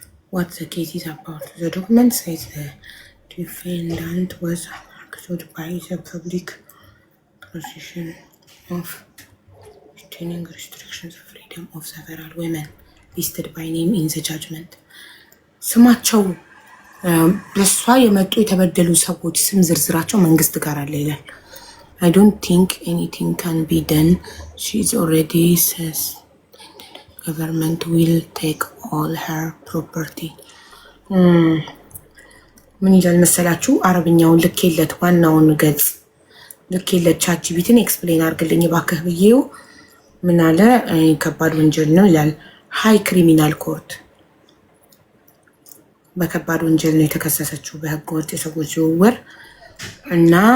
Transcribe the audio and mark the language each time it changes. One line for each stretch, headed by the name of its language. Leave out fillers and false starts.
English: What the case is about? The document says the defendant was accused by the public prosecution of retaining restrictions of freedom of several women listed by name in the judgment.
Amharic: ስማቸው በሷ የመጡ የተበደሉ ሰዎች ስም ዝርዝራቸው መንግስት ጋር አለ ይላል።
English: I don't think anything can be done. She's already says government will take all her property.
Amharic: ምን ይላል መሰላችሁ? አረብኛውን ልኬለት ዋናውን ገጽ ልኬለት ቻትጂፒቲን ኤክስፕሌን አድርግልኝ እባክህ ብዬው ምን አለ? ከባድ ወንጀል ነው ይላል። ሃይ ክሪሚናል ኮርት በከባድ ወንጀል ነው የተከሰሰችው በህገ ወጥ የሰዎች ዝውውር እና